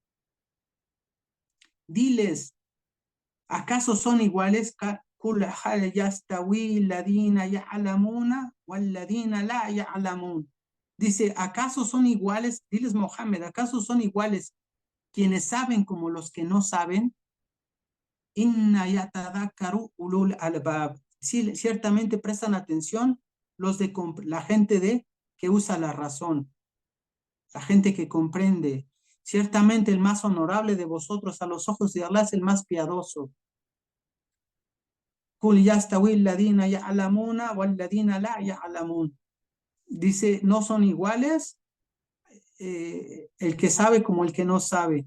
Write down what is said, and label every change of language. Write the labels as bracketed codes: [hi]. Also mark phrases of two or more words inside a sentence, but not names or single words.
[es] Diles, ¿acaso son iguales? Dice, ¿acaso son iguales? Diles, Mohammed, ¿acaso son iguales quienes saben como los que no saben? [ar] إنما يتذكر أولو الألباب. [es] Sí, ciertamente prestan atención la gente que usa la razón, la gente que comprende. Ciertamente el más honorable de vosotros a los ojos de Allah es el más piadoso. Dice, no son iguales el que sabe como el que no sabe.